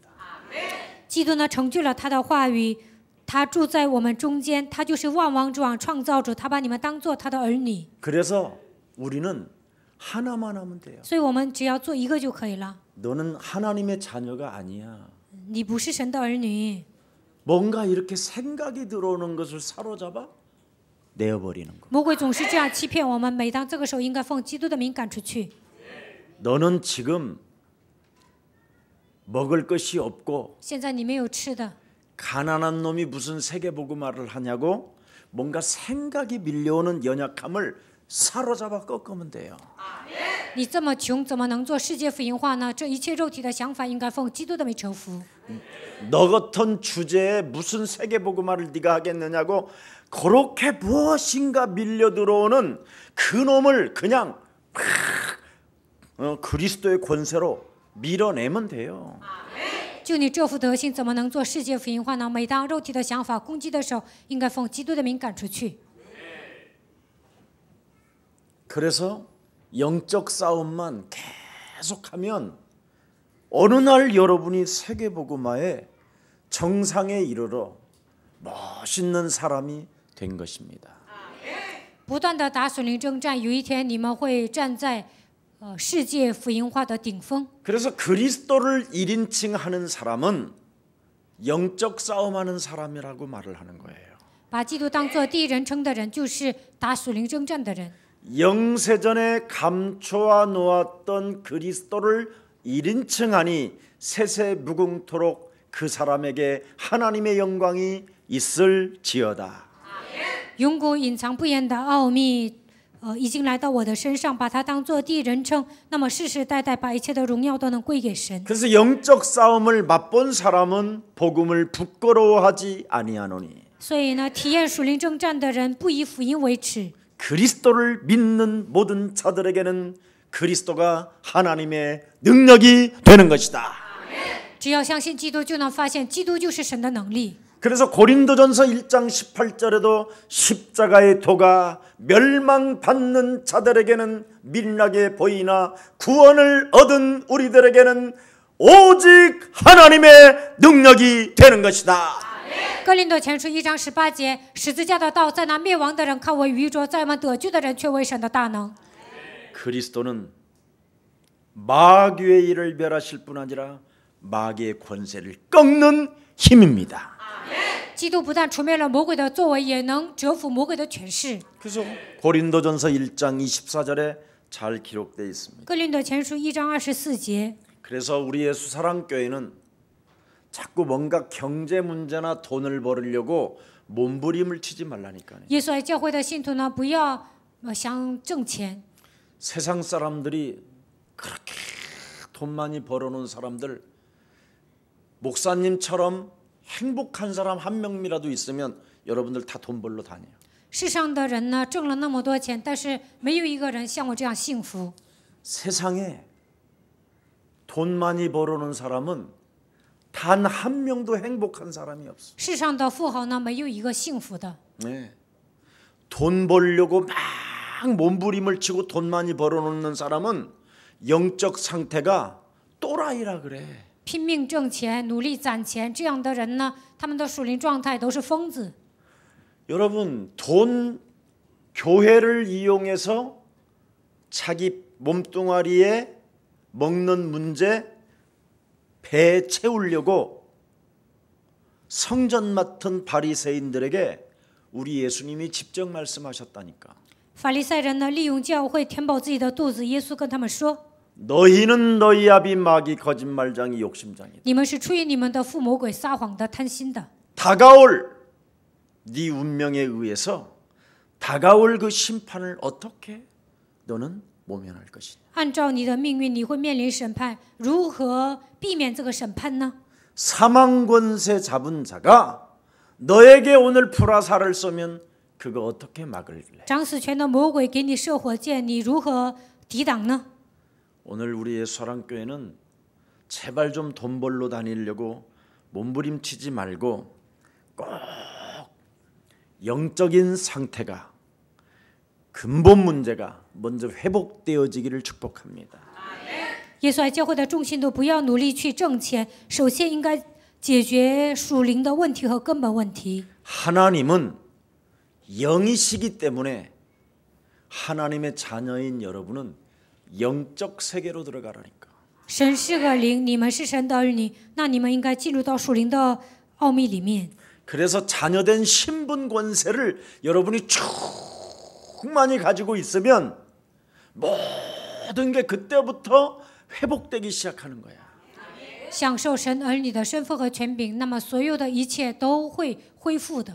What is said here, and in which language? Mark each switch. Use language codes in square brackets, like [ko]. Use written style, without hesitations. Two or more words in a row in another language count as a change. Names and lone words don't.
[zh] 基督呢，成就了他的话语，他住在我们中间，他就是万王之王，创造主，他把你们当做他的儿女， [ko] 그래서 우리는 하나만 하면 돼요. [zh] 所以我们只要做一个就可以了。 [ko] 너는 하나님의 자녀가 아니야. [zh] 你不是神的儿女， [ko] 뭔가 이렇게 생각이 들어오는 것을 사로잡아 내어버리는 거. [zh] 魔鬼总是这样欺骗我们。每当这个时候，应该奉基督的名赶出去。 [ko] 너는 지금 먹을 것이 없고 [zh] 现在你没有吃的， [ko] 가난한 놈이 무슨 세계복음화를 하냐고 뭔가 생각이 밀려오는 연약함을 사로잡아 꺾으면 돼요. [zh] 你这么穷，怎么能做世界福音化呢？这一切肉体的想法，应该奉基督的名臣服。 [ko] 너 같은 주제에 무슨 세계복음화를 네가 하겠느냐고 그렇게 무엇인가 밀려 들어오는 그 놈을 그냥 그리스도의 권세로 밀어내면 돼요. [zh] 就你这副德行，怎么能做世界福音化呢？每当肉体的想法攻击的时候，应该奉基督的名赶出去。 [ko] 그래서 영적 싸움만 계속하면 어느 날 여러분이 세계복음화의 정상에 이르러 멋있는 사람이 된 것입니다. [zh] 不断的打属灵征战，有一天你们会站在世界福音化的顶峰。 [ko] 그래서 그리스도를 1인칭 하는 사람은 영적 싸움하는 사람이라고 말을 하는 거예요. [zh] 把基督当作第一人称的人，就是打属灵征战的人。 [ko] 영세전에 감춰 놓았던 그리스도를 1인칭하니 세세무궁토록 그 사람에게 하나님의 영광이 있을지어다. [zh] 永古隐藏不言的奥秘，已经来到我的身上，把它当作第一人称，那么世世代代把一切的荣耀都能归给神。 [ko] 그래서 영적 싸움을 맛본 사람은 복음을 부끄러워하지 아니하노니 [zh] 所以呢，体验属灵征战的人不以福音为耻。 [ko] 그리스도를 믿는 모든 자들에게는 그리스도가 하나님의 능력이 되는 것이다. [zh] 只要相信基督，就能发现基督就是神的能力。 [ko] 그래서 고린도전서 1장 18절에도 십자가의 도가 멸망받는 자들에게는 민락에 보이나 구원을 얻은 우리들에게는 오직 하나님의 능력이 되는 것이다. [zh] 哥林多前书1章18节，十字架的道在那灭亡的人看为愚拙，在我们得救的人却为神的大能。 [ko] 그리스도는 마귀의 일을 멸하실 뿐 아니라 마귀의 권세를 꺾는 힘입니다. [zh] 基督不但除灭了魔鬼的作为，也能折服魔鬼的权势。 [ko] 그래서 고린도전서 1장 24절에 잘 기록되어 있습니다. [zh] 哥林多前书1章24节。 [ko] 그래서 우리 예수 사랑교회는 자꾸 뭔가 경제 문제나 돈을 벌으려고 몸부림을 치지 말라니까요. [zh] 耶稣爱教会的信徒呢，不要想挣钱。 [ko] 세상 사람들이 그렇게 돈 많이 벌어놓은 사람들, 목사님처럼 행복한 사람 한 명이라도 있으면 여러분들 다 돈 벌러 다녀요. [zh] 世上的人呢，挣了那么多钱，但是没有一个人像我这样幸福。 [ko] 세상에 돈 많이 벌어놓은 사람은 단 한 명도 행복한 사람이 없어. [zh] 世上的富豪呢，没有一个幸福的。 [ko] 네. 돈 벌려고 막 몸부림을 치고 돈 많이 벌어놓는 사람은 영적 상태가 또라이라 그래. [zh] 拼命挣钱，努力攒钱，这样的人呢，他们的属灵状态都是疯子。 [ko] 여러분, 돈 교회를 이용해서 자기 몸뚱아리에 먹는 문제 배 채우려고 성전 맡은 바리새인들에게 우리 예수님이 직접 말씀하셨다니까. [zh] 法利赛人呢，利用教会填饱自己的肚子。耶稣跟他们说 [ko] 너희는 너희 아비 마귀 거짓말장이 욕심장이다. [zh] 你们是出于你们的父魔鬼撒谎的、贪心的。 [ko] 다가올 네 운명에 의해서 다가올 그 심판을 어떻게 너는 모면할 것이냐. [zh] 按照你的命运，你会面临审判，如何避免这个审判呢？ [ko] 사망 권세 잡은 자가 너에게 오늘 불화살을 쏘면 그거 어떻게 막을래? [zh] 掌死权的魔鬼给你射火箭，你如何抵挡呢？ [ko] 오늘 우리의 사랑교회는 제발 좀 돈 벌러 다니려고 몸부림치지 말고 꼭 영적인 상태가 근본 문제가 먼저 회복되어지기를 축복합니다. [zh] 耶稣爱教会的众信徒不要努力去挣钱，首先应该解决属灵的问题和根本问题。 [ko] 하나님은 영이시기 때문에 하나님의 자녀인 여러분은 영적 세계로 들어가라니까. [zh] 神是个灵，你们是神的儿女，那你们应该进入到属灵的奥秘里面。 [ko] 그래서 자녀된 신분 권세를 여러분이 충만히 가지고 있으면 모든 게 그때부터 회복되기 시작하는 거야. [zh] 享受神儿女的身份和权柄，那么所有的一切都会恢复的。